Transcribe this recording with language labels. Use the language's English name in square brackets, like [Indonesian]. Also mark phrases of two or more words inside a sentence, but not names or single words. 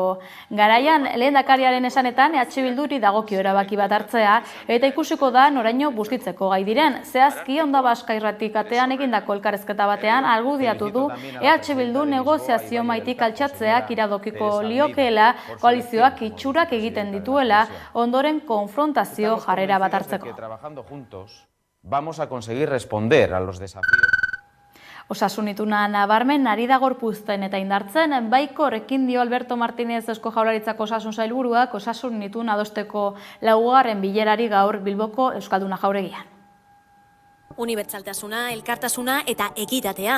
[Basque] Garaian, lehendakariaren esanetan EH Bilduri dagokio erabaki bat hartzea eta ikusiko da noraino bustitzeko gai diren. Zehazki Onda Baska irratikatean egindako elkarrezketa batean argudiatu du EH Bildu negoziazio maitik altxatzeak iradokiko liokeela koalizioak itxurak egiten dituela ondoren konfrontazio jarrera bat hartzeko. [Spanish] Vamos a conseguir responder a los desafíos. [Basque] Osasun ituna nabarmen ari da gorpuzten eta indartzen, baiko horrekin dio Alberto Martínez Eusko Jaurlaritzako osasun sailburuak osasun ituna adosteko laugarren bilerari gaur Bilboko Euskalduna Jauregian. Unibertsaltasuna, elkartasuna eta ekitatea.